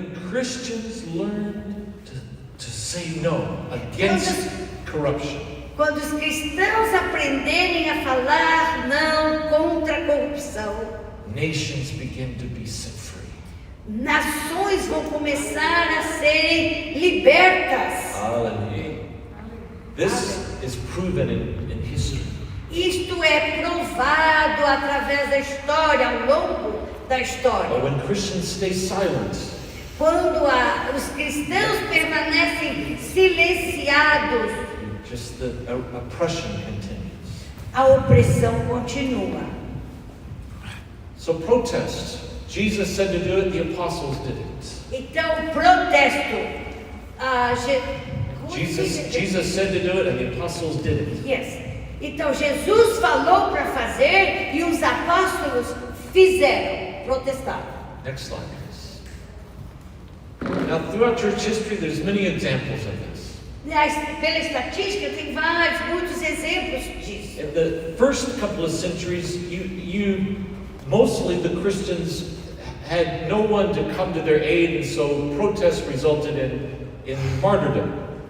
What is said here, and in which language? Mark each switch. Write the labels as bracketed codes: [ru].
[en] Christians learned to say no against corruption, [pt] Quando os cristãos aprenderem a falar não contra a corrupção, [en] nations begin to be set free. [pt] nações vão começar a serem libertas. [en] Hallelujah. This is proven in history. [pt] Isto é provado através da história, ao longo da [en] But [pt] história. [en] when Christians stay silent, [pt] Quando os cristãos permanecem silenciados, [en] just the oppression continues. [pt] a opressão continua. [en] So protest. Jesus said to do it, the apostles did it. [pt] Então, protesto. Como se diz? [en] Jesus said to do it, and the apostles did it. Yes. [pt] Então, Jesus falou para fazer e os apóstolos fizeram, protestaram. [en] Next slide, please. Now, throughout church history, there's many examples of this. [pt] Pela estatística, tem muitos exemplos disso. [en] In the first couple of centuries, mostly the Christians had no one to come to their aid, and so protests resulted in martyrdom.